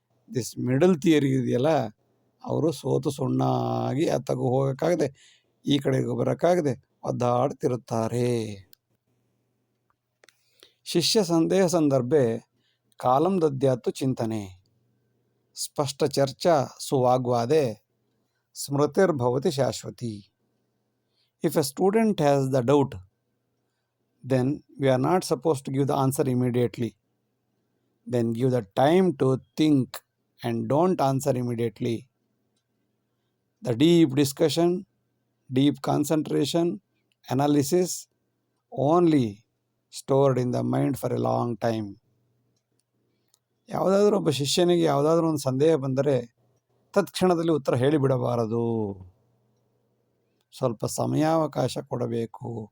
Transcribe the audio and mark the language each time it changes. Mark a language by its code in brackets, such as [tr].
[en] this middle theory [kn] ಇದೆಯಲ್ಲ, ಅವರು ಸೋತು ಸುಣ್ಣಾಗಿ ಅತ್ತಗೂ ಹೋಗೋಕ್ಕಾಗದೆ ಈ ಕಡೆಗೂ ಬರೋಕ್ಕಾಗದೆ ಒದ್ದಾಡ್ತಿರುತ್ತಾರೆ. [sa] ಶಿಷ್ಯ ಸಂದೇಹ ಸಂದರ್ಭೆ ಕಾಲಂ ದದ್ಯಾತ್ತು ಚಿಂತನೆ ಸ್ಪಷ್ಟ ಚರ್ಚಾ ಸುವಾಗ್ವಾದೆ ಸ್ಮೃತಿರ್ಭವತಿ Shashwati. [en] If a student has the doubt, then we are not supposed to give the answer immediately. Then give the time to think and don't answer immediately. The deep discussion, deep concentration, analysis only stored in the mind for a long time. [kn] ಯಾವುದಾದ್ರೂ ಒಬ್ಬ ಶಿಷ್ಯನಿಗೆ ಯಾವುದಾದ್ರೂ ಒಂದು ಸಂದೇಹ ಬಂದರೆ ತತ್ಕ್ಷಣದಲ್ಲಿ ಉತ್ತರ ಹೇಳಿಬಿಡಬಾರದು. ಸ್ವಲ್ಪ ಸಮಯಾವಕಾಶ ಕೊಡಬೇಕು.